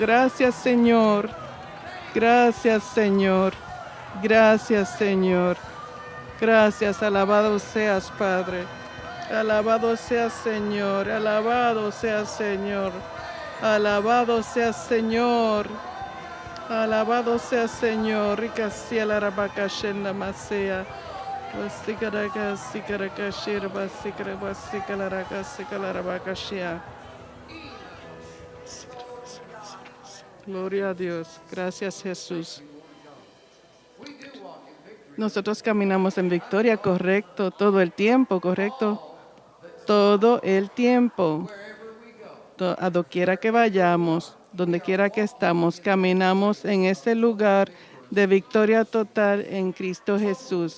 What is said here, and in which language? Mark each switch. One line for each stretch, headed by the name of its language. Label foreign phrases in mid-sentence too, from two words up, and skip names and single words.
Spanish: Gracias, Señor. Gracias, Señor. Gracias, Señor. Gracias, alabado seas, Padre. Alabado sea Señor, alabado sea Señor, alabado sea Señor, alabado sea Señor. Ricasía la rabacashenda masea. Vasikaraka, sikaraka, shirba, sikara, vasikalaraka, sikalarabakashia. Gloria a Dios. Gracias, Jesús. Nosotros caminamos en victoria, correcto, todo el tiempo, correcto. Todo el tiempo. A doquiera que vayamos, donde quiera que estamos, caminamos en ese lugar de victoria total en Cristo Jesús.